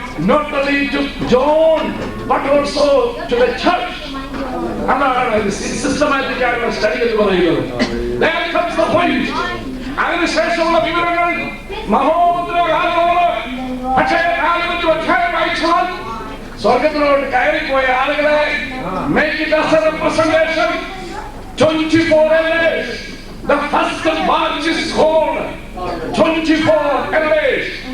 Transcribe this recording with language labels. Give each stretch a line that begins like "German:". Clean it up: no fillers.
English: not only to John, but also to the church.
Malayalam: അതാണ് systematic ആയിട്ടുള്ള study എന്ന് പറയുന്നത്.
English: There comes the point.
Malayalam: അതിനുശേഷമുള്ള വിവരങ്ങൾ മഹോദരകാലമാണ്. പക്ഷേ കാലത്ത് അധ്യായം വായിച്ചാൽ സ്വർഗത്തിലോട്ട് കയറിപ്പോയ ആളുകളെ
English: make it as a representation. 24 elders. The first batch is called 24 elders.